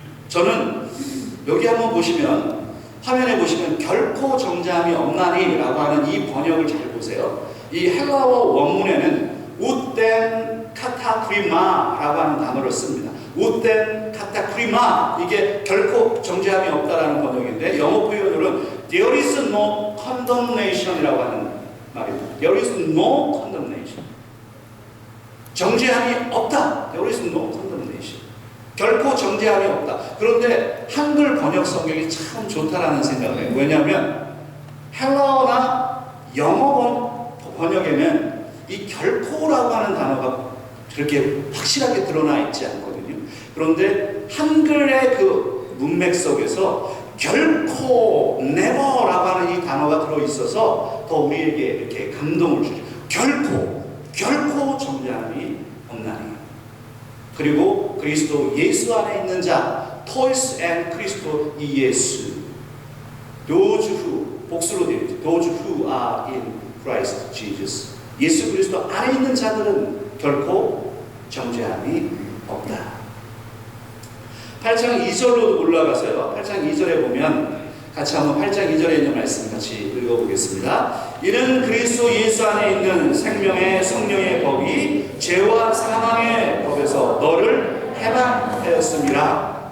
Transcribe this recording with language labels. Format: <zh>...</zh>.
<ko>저는 여기 한번 보시면, 화면에 보시면 결코 정죄함이 없나니 라고 하는 이 번역을 잘 보세요. 이 헬라어 원문에는 우텐 카타크리마 라고 하는 단어를 씁니다. 우텐 카타크리마, 이게 결코 정죄함이 없다라는 번역인데, 영어 표현으로는</ko> <en>there is no condemnation</en> <ko>이라고 하는 말입니다.</ko> <en>there is no condemnation.</en> <ko>정죄함이 없다.</ko> <en>there is no condemnation.</en> <ko>결코 정죄함이 없다. 그런데 한글 번역 성경이 참 좋다라는 생각을 해요. 왜냐하면 헬라어나 영어 번역에는 이 결코라고 하는 단어가 그렇게 확실하게 드러나 있지 않거든요. 그런데 한글의 그 문맥 속에서 결코, never라고 하는 이 단어가 들어있어서 더 우리에게 이렇게 감동을 주죠. 결코 정죄함이 없나니. 그리고 그리스도 예수 안에 있는 자,</ko> <el>토이스 앤 그리스도 이 예수,</el> <en>those who,</en> <ko>복수로 되어 있죠.</ko> <en>those who are in Christ Jesus.</en> <ko>예수 그리스도 안에 있는 자들은 결코 정죄함이 없다. 8장 2절로 올라가서요. 8장 2절에 보면 같이 한번 8장 2절에 있는 말씀 같이 읽어보겠습니다. 이는 그리스도 예수 안에 있는 생명의 성령의 법이 죄와 사망의 법에서 너를 해방하였음이라.</ko>